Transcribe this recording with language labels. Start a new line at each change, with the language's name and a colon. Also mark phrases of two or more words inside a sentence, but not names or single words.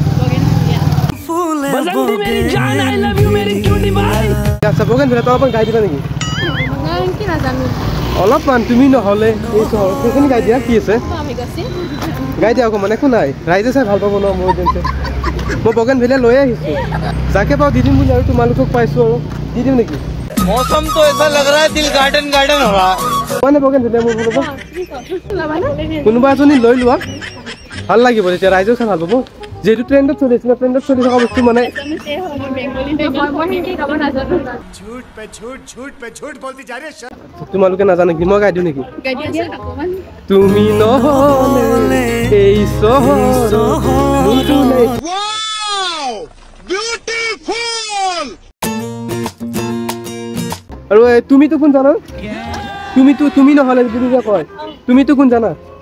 Assamese: আচ্ছা বগেন ভিলিয়াটো অলপমান গাই দিবা নেকি অলপমান তুমি নহ'লে এই চহৰত সেইখিনি গাই দিয়া কি আছে গাই দিয়া অকণমান একো নাই ৰাইজে চাই ভাল পাব ন মোৰ যেনছে মই বগেন ভিলিয়া লৈ আহিছোঁ যাকে পাওঁ দি দিম বুলি আৰু তোমালোকক পাইছোঁ আৰু দি দিম নেকি
Hindi: मौसम तो ऐसा लग रहा है दिल गार्डन गार्डन हो रहा है
Assamese: মানে বগেন ভিলিয়া মোৰ কোনোবা এজনী লৈ লোৱা ভাল লাগিব তেতিয়া ৰাইজেও চাই ভাল পাব যেহেতু ট্ৰেণ্ডত চলি আছে ট্ৰেণ্ডত চলি থকা বস্তু মানে তোমালোকে নাজানে কি মই গাই দিওঁ নেকি তুমি নহ'লে এই চহৰত আৰু তুমিতো কোন জানা তুমি নহ'লে যদি যে কয় তুমিতো কোন জানা